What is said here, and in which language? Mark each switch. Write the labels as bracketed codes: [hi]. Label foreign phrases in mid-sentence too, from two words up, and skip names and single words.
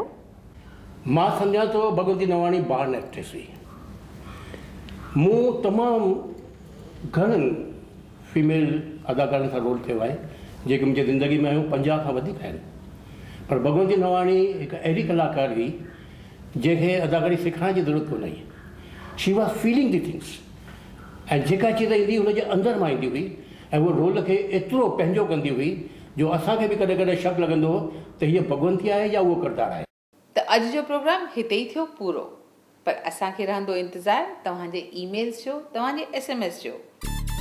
[sd] मां सम्झां थो भगवंती नावाणी [en] born actress [sd] हुई। मूं तमामु घणनि फीमेल अदाकारनि सां रोल कयो आहे जेके मुंहिंजी ज़िंदगी में आहियूं, 50 खां वधीक आहिनि। पर भगवंती नावाणी हिकु अहिड़ी कलाकार हुई जंहिंखे अदाकारी सिखाइण जी ज़रूरत कोन हुई। [en] she was feeling the things, [sd] ऐं जेका चीज़ ईंदी हुनजे अंदरि मां ईंदी हुई ऐं उहो रोल खे एतिरो पंहिंजो कंदी हुई जो असांखे बि कॾहिं कॾहिं शक लॻंदो हो त हीअ भगवंती आहे या उहो किरदारु आहे। त अॼु जो प्रोग्राम हिते ई थियो पूरो, पर असांखे रहंदो इंतज़ारु तव्हांजे ईमेल्स जो, तव्हांजे SMS जो।